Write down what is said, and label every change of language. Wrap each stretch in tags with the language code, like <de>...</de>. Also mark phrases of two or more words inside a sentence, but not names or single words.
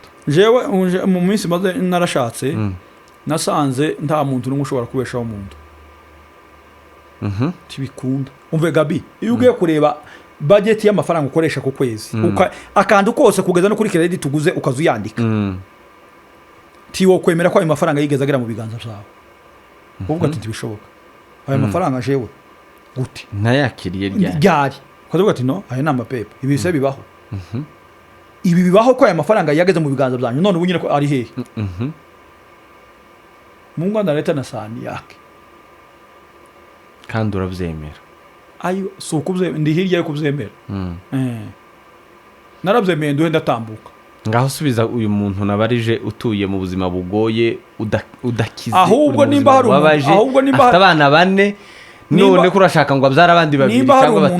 <rn>jewe mu minsi maze narashatse nasanze nta muntu n'umwe ushobora kubeshaho umuntu tibikunda umve Gabi iyo ugiye kureba budget y'amafaranga ukoresha ku kwezi akantu kose kugeza no kuri credit tuguze ukazuyandika tiwo kwemera ko ayo mafaranga yigeze agera mu biganza byawe uvuga ati tibishoboka ayo mafaranga jewe gute nayakiriye ryari ukavuga ati no ayo nama pepe ibi se bibaho ibi bibaho ko ayo mafaranga yageze mu biganza byanyu none ubunyine ko ari hehe</rn> <sw>Mungu analeta na sahani yake</sw> <rn>kandi urabyemera ayo si ukubyemera ndi hirya yo kubyemera narabyemeye nduhe ndatambuka ngaho subiza uyu muntu nabarije utuye mu buzima bugoye udakize ahubwo nimba hari afite abana 4 none kurashaka ngo abyara abandi 2 cyangwa 5</rn>